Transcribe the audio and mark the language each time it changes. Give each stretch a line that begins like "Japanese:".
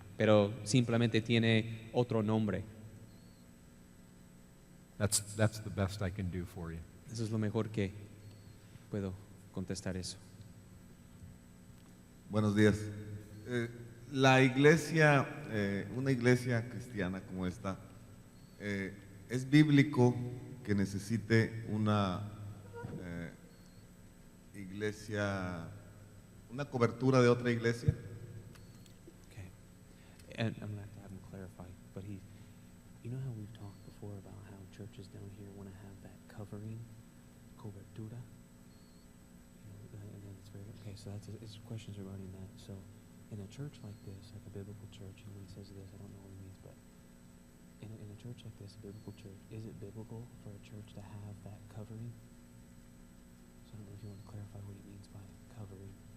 Spanish: pero simplemente tiene otro nombre.
English: That's the best I can do for you.
Spanish: Eso es lo mejor que puedo contestar eso. Buenos días. La iglesia, una iglesia cristiana como esta, ¿es bíblico que necesite una iglesia, una cobertura de otra iglesia?
English: Okay. And I'm going to have him clarify, but you know how we've talked before about how churches down here want to have that covering, cobertura? And then it's very, okay, so it's questions regarding that. So in a church like this, like a biblical church, and when he says this, I don't know what he means, but in a church like this, a biblical church, is it biblical for a church to have that covering? So I don't know if you want to clarify what he means by covering.